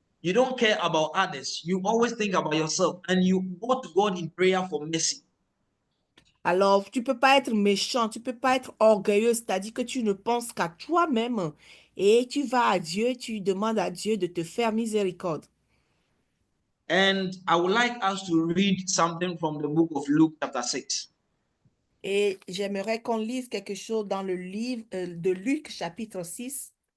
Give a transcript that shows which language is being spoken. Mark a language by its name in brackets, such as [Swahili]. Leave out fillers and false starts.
[English] You don't care about others. You always think about yourself, and you go to God in prayer for mercy. [French] Alors, tu peux pas être méchant, tu peux pas être orgueilleux, c'est-à-dire que tu ne penses qu'à toi-même et tu vas à Dieu, tu demandes à Dieu de te faire miséricorde. [English] And I would like us to read something from the book of Luke chapter 6. [French] Et j'aimerais qu'on lise quelque chose dans le livre de Luc, chapitre 6,